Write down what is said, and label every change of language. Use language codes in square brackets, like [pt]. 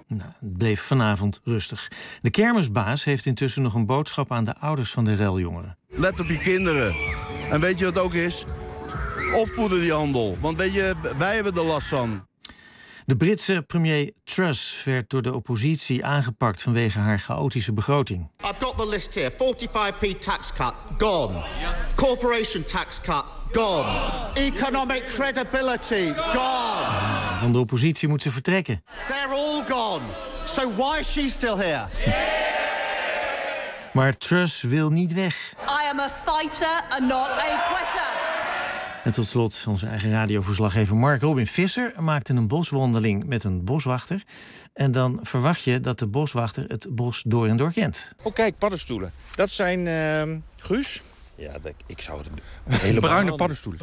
[nl] Nou, het bleef vanavond rustig. De kermisbaas heeft intussen nog een boodschap aan de ouders van de reljongeren. Let op je kinderen. En weet je wat ook is? Opvoeden die handel, want weet je, wij hebben er last van. De Britse premier Truss werd door de oppositie aangepakt vanwege haar chaotische begroting. [en] I've got the list here. 45p tax cut, gone. Corporation tax cut, gone. Economic credibility, gone. [nl] Ja, van de oppositie moet ze vertrekken. [en] They're all gone. So why is she still here? [nl] Maar Truss wil niet weg. [en] I am a fighter and not a quitter. [nl] En tot slot, onze eigen radioverslaggever Mark Robin Visser maakte een boswandeling met een boswachter. En dan verwacht je dat de boswachter het bos door en door kent. Oh, kijk, paddenstoelen. Dat zijn Guus. Ja, ik zou het hele bruine paddenstoelen.